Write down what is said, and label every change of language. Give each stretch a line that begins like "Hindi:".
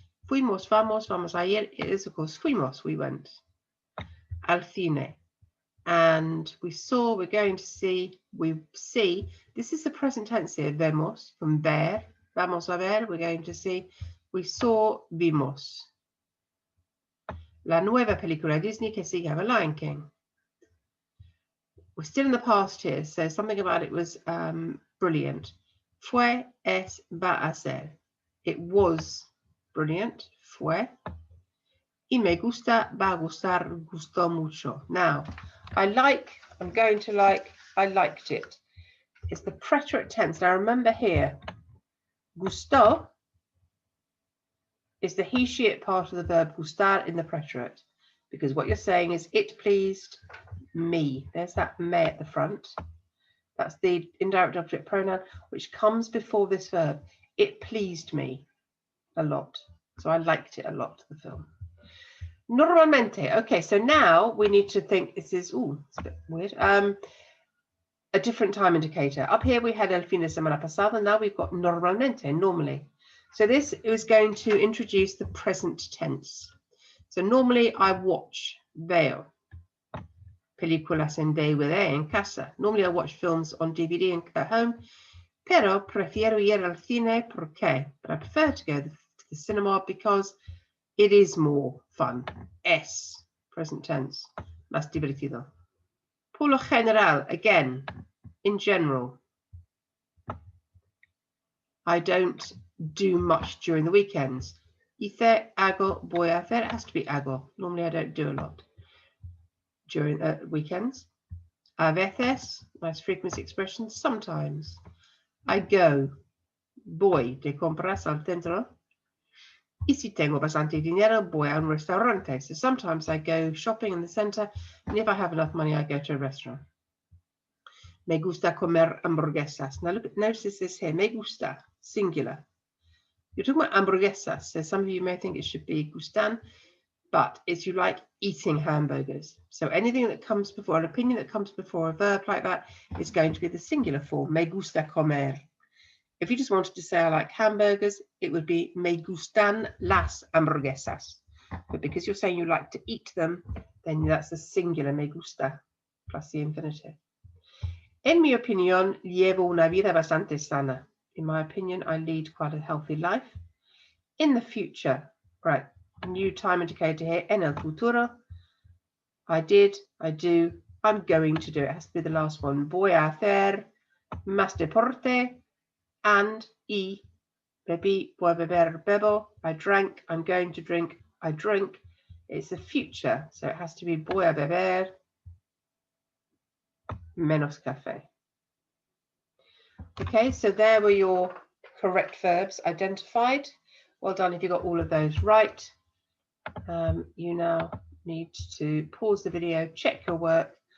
Spanish: Fuimos, vamos, vamos. Ayer,
English: it is of course
Spanish: fuimos, we went. Al cine.
English: And we saw, we're going to see, we see. This is the present tense here, vemos, from ver. Vamos a ver, we're going to see. We saw, vimos.
Spanish: La nueva película Disney que se llama Lion King.
English: We're still in the past here, so something about it was brilliant.
Spanish: Fue, es, va a ser.
English: It was brilliant.
Spanish: Fue. Y me gusta, va a gustar, gustó mucho.
English: Now, I like, I'm going to like, I liked it. It's the preterite tense. Now remember here, gustó is the he, she, it part of the verb gustar in the preterite. Because what you're saying is it pleased me. There's that me at the front. That's the indirect object pronoun which comes before this verb. It pleased me a lot. So I liked it a lot, the film. Normalmente. Okay, so now we need to think this is, ooh, it's a bit weird. A different time indicator. Up here we had
Spanish: el fin de semana pasado.
English: Now we've got normalmente, normally. So this is going to introduce the present tense. So normally I watch, veo.
Spanish: Películas en DVD en casa.
English: Normally I watch films on DVD at home,
Spanish: pero prefiero ir al cine porque.
English: But I prefer to go to the cinema because it is more fun.
Spanish: Es,
English: present tense,
Spanish: más divertido. Por lo general,
English: again, in general. I don't do much during the weekends.
Spanish: Hice, hago, voy a hacer.
English: It has to be hago. Normally I don't do a lot during weekends. A veces, nice frequency expression, sometimes. I go,
Spanish: voy de compras al centro. Y si tengo bastante dinero, voy a un restaurante.
English: So sometimes I go shopping in the center, and if I have enough money, I go to a restaurant.
Spanish: Me gusta comer hamburguesas.
English: Now look, notice this here, me gusta, singular. You're talking about hamburguesas, so some of you may think it should be gustan, but it's you like eating hamburgers. So anything that comes before, an opinion that comes before a verb like that is going to be the singular form, me gusta comer. If you just wanted to say I like hamburgers, it would be
Spanish: me gustan las hamburguesas.
English: But because you're saying you like to eat them, then that's the singular me gusta plus the infinitive.
Spanish: En mi opinión, llevo una vida bastante sana.
English: In my opinion, I lead quite a healthy life. In the future, right, new time indicator here, en el futuro. I did, I do, I'm going to do. It has to be the last one.
Spanish: Voy a hacer más deporte. And y, bebí, voy a beber, bebo.
English: I drank, I'm going to drink, I drink. It's the future, so it has to be
Spanish: voy a beber menos café.
English: Okay, so there were your correct verbs identified. Well done if you got all of those right. You now need to pause the video, check your work,